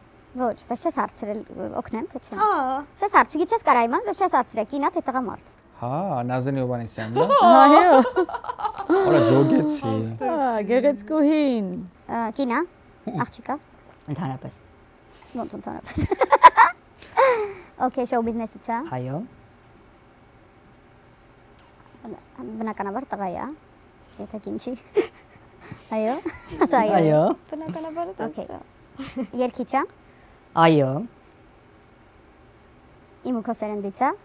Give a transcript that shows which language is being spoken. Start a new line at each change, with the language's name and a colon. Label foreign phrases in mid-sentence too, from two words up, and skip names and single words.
Armenian: Ոչ, բայց չես հարցրել, օգնեմ, թե չէ։ Չես հարց, չգիտես կարա իմանալ, որ չես հարցրել, կինա թե տղամարդ։ Հա, Նազենի Հովանեսյանն է։ Այո։ Օրա ջոգեցի։ Գեղեցկուհին։ Կինա, աղջիկա։ Ընդհանրապես։ Ոնց ընդհանրապես։ Okay,
English: show business-
Armenian: ից է։ Այո։ Բնականաբար տղա է, եթե կին չի։ Այո։ Ասա այո։ Այո։ Բնականաբար okay։ Երկիչ է։ Այո։ Իմ ու քո սերնդից է։